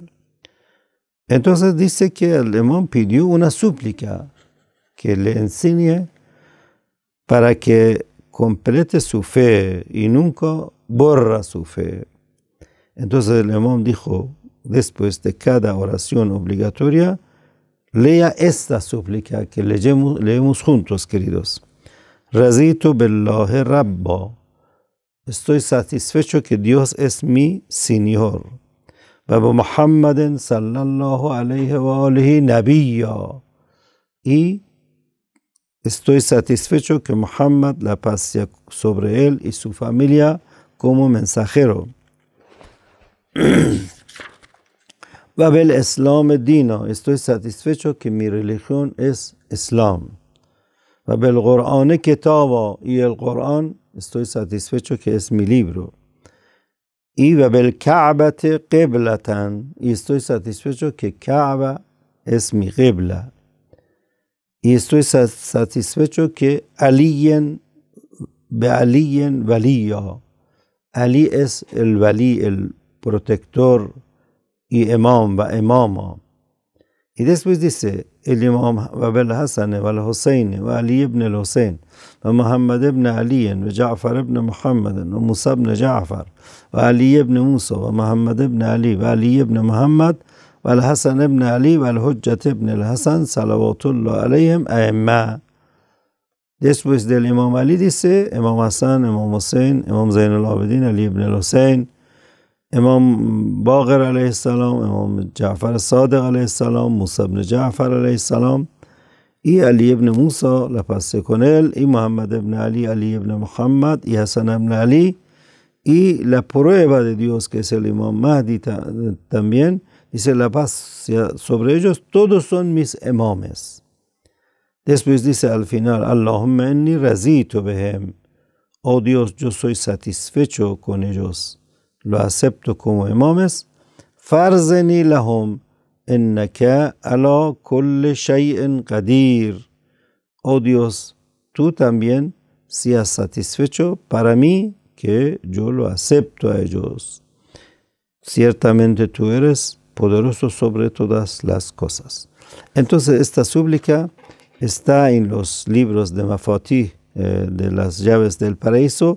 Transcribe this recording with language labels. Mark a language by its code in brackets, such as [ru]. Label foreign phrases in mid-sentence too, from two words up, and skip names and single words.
[es] Entonces dice que el imam pidió una súplica que le enseñe para que complete su fe y nunca borra su fe. Entonces el imam dijo, después de cada oración obligatoria, lea esta súplica que leemos juntos, queridos. [ar] رضيت بالله ربا. [es] Estoy satisfecho que Dios es mi Señor. [ar] وبمحمد صلى الله عليه وآله نبيا. [es] Y estoy satisfecho que Muhammad, la paz sea sobre él y su familia, como mensajero. [ar] وبالإسلام دينا. [es] Estoy satisfecho que mi religión es Islam. [ar] وبالقرآن كتابا. [es] Y el Qur'an, estoy satisfecho que es mi libro. [ar] Y وبالكعبة قبلة. [es] Y estoy satisfecho que Kaaba es mi qibla. Y estoy satisfecho que [ar] عليا وليا. [es] Ali es el wali, el protector y imama. Y después dice, el imam Abel Hassan, Abel Hussein, Ali ibn al-Hussein, Muhammad ibn Ali, Ja'far ibn Muhammad, Musa ibn Ja'far, Ali ibn Musa, Muhammad ibn Ali, Ali ibn Muhammad, Hassan ibn Ali, [ar] حجة بن الحسن صلوات الله عليهم أئمة. [es] Después del imam Ali dice, imam Hassan, imam Hussein, imam Zain al-Abidin, Ali ibn al-Hussein, imam Baqir [ar] عليه السلام, [es] imam Ja'far al-Sadiq [ar] عليه السلام, [es] Musa ibn Ja'far [ar] عليه السلام, [es] y Ali ibn Musa, la paz sea con él, y Muhammad ibn Ali, Ali ibn Muhammad, y Hassan ibn Ali, y la prueba de Dios, que es el imam Mahdi también, dice, la paz sea sobre ellos, todos son mis imames. Después dice al final, [ar] اللهم إني رضيت بهم. [es] oh Dios, yo soy satisfecho con ellos, lo acepto como imames, [ar] فارضني لهم إنك على كل شيء قدير. [es] Oh Dios, tú también seas satisfecho para mí, que yo lo acepto a ellos. Ciertamente tú eres poderoso sobre todas las cosas. Entonces esta súplica está en los libros de Mafatih, de las llaves del paraíso.